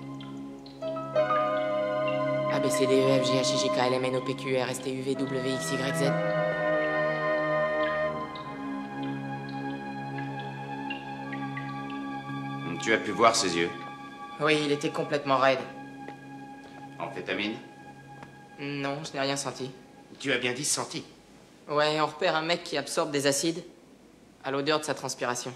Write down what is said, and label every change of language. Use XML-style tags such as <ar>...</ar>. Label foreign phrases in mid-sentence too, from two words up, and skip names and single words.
<fr>A, B, C, D, E, F, G, H, I, J, K, L, M, N, O, P, Q, R, S, T, U, V, W, X, Y, Z. Tu as pu voir ses yeux? Oui, il était complètement raide. Amphétamine? Non, je n'ai rien senti. Tu as bien dit senti. Ouais, on repère un mec qui absorbe des acides à l'odeur de sa transpiration.</fr>